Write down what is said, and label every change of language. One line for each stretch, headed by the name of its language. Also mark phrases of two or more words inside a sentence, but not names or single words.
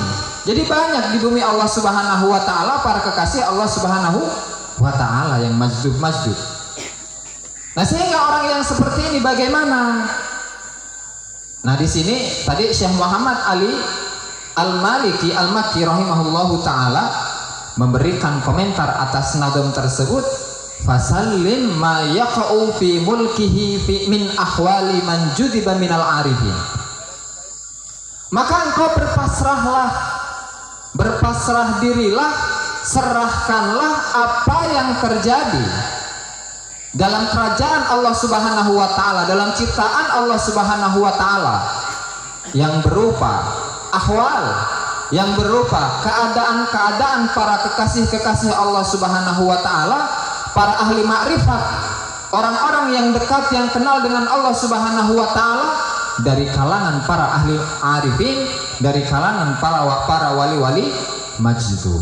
Indonesian: Jadi banyak di bumi
Arabic: الله سبحانه وتعالى
Indonesian: para kekasih
Arabic: الله سبحانه وتعالى
Indonesian: yang majdzub. Nah, sehingga orang yang seperti ini bagaimana? Nah, di sini tadi Syekh Muhammad Ali Al-Maliki Al-Makki
Arabic: رحمه الله تعالى
Indonesian: memberikan komentar atas nadam tersebut.
Arabic: فسلم ما يقع في ملكه من أحوال من جذب من العارفين.
Indonesian: Maka engkau berpasrah dirilah, serahkanlah apa yang terjadi dalam kerajaan
Arabic: الله سبحانه و
Indonesian: Ta'ala, dalam ciptaan
Arabic: الله سبحانه وتعالى,
Indonesian: yang berupa ahwal, yang berupa keadaan-keadaan para kekasih-kekasih
Arabic: الله سبحانه وتعالى,
Indonesian: para ahli ma'rifat, orang-orang yang dekat, yang kenal dengan
Arabic: الله سبحانه وتعالى,
Indonesian: dari kalangan para ahli arifin, dari kalangan para wali-wali majdub.